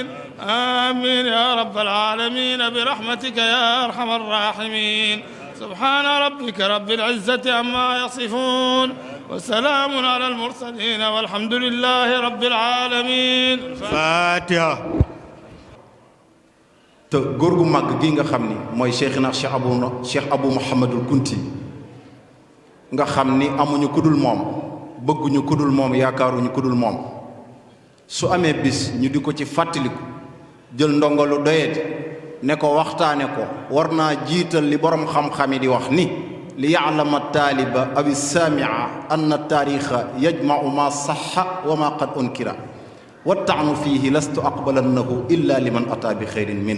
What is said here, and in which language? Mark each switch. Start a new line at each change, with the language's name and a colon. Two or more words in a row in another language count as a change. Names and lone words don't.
Arabic: آمين يا رب العالمين برحمتك يا أرحم الراحمين. سبحان ربك رب العزة عما يصفون وسلام على المرسلين والحمد لله رب العالمين. فاتحة.
Wolof: te góor gu màgg gi nga xam ni mooy Cheikhina Cheikh Abou Mouhamadul Kunti nga xam ni amuñu kudul moom, bëgguñu kudul moom, yaakaaruñu kudul moom, su amee bis ñu di ko ci fàttaliku jël ndongalu doyet ne ko waxtaane ko war naa jiital li borom xam-xami di wax ni
Arabic: ليعلم طالب أو سامع أن التاريخ يجمع ما صح وما قد أنكر والطعن فيه لست أقبله إلا لمن أتى بخير منه.